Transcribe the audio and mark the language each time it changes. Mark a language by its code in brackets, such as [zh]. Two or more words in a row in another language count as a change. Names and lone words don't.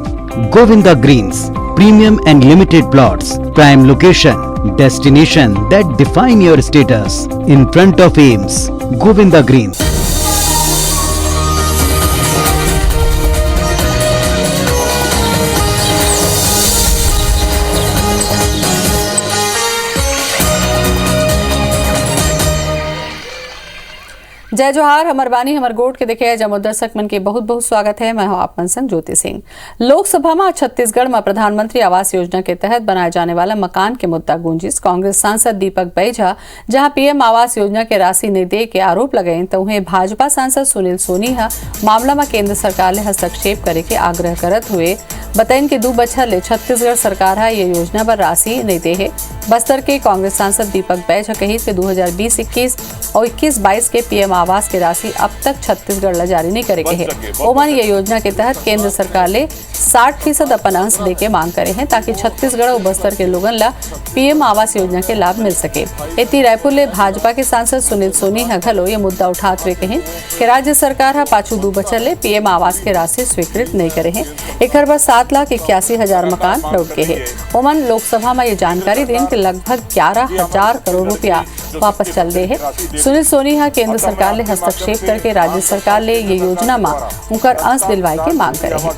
[en] Govinda Greens, premium and limited plots, prime location, destination that define your status. In front of Ames, Govinda Greens. [hne] जय जोहार, हमर बानी हमर गोट के देखे जमो दर्शक मन के बहुत बहुत स्वागत है। मैं हूं आप मन संग ज्योति सिंह। लोकसभा में छत्तीसगढ़ में प्रधानमंत्री आवास योजना के तहत बनाए जाने वाला मकान के मुद्दा गूंजिस। कांग्रेस सांसद दीपक बैझा जहां पीएम आवास योजना के राशि नहीं दे के आरोप लगाए, तो उन्हें भाजपा सांसद सुनील सोनी मामला में केंद्र सरकार ने हस्तक्षेप करे के आग्रह करत हुए बताइन कि 2 बछर ले छत्तीसगढ़ सरकार ये योजना पर राशि नहीं दे है। बस्तर के कांग्रेस सांसद दीपक बैझा कही कि 2020-21 और 21-22 के पीएम आवास की राशि अब तक छत्तीसगढ़ ला जारी नहीं करे के है। ओमन ये योजना के तहत केंद्र सरकार ले 60% अपन अंश दे के मांग करे हैं ताकि छत्तीसगढ़ और बस्तर के लोगन ला पीएम आवास योजना के लाभ मिल सके। इतनी रायपुर ले भाजपा के सांसद सुनील सोनी घलो ये मुद्दा उठाते हुए कहें कि राज्य सरकार पाछू 2 बछर ले पीएम आवास के राशि स्वीकृत नहीं करे हैं। एक बार 7,81,000 मकान लौट के है। ओमन लोकसभा में ये जानकारी दें कि लगभग 11,000 करोड़ रुपया वापस चल रहे हैं। सुनील सोनी केंद्र सरकार ले हस्तक्षेप करके राज्य सरकार ले ये योजना में उनकर अंश दिलवाए के मांग करे हैं।